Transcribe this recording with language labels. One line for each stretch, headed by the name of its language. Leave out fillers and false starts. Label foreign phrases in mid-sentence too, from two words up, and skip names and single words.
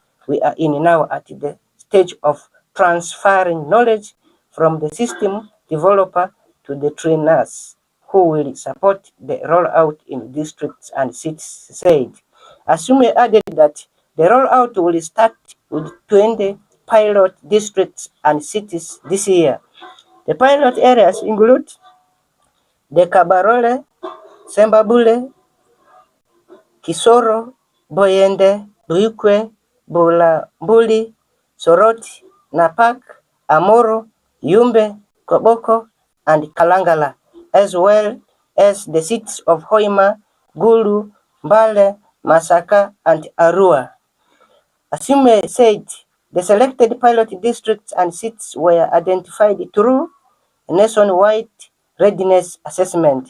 English: We are in now at the stage of transferring knowledge from the system developer to the trainers, who will support the rollout in districts and cities, said. Asume added that the rollout will start with 20 pilot districts and cities this year. The pilot areas include the Kabarole, Sembabule, Kisoro, Boyende, Buikwe, Bulambuli, Soroti, Napak, Amoro, Yumbe, Koboko, and Kalangala, as well as the cities of Hoima, Gulu, Mbale, Masaka, and Arua. Asume said the selected pilot districts and cities were identified through a nationwide readiness assessment.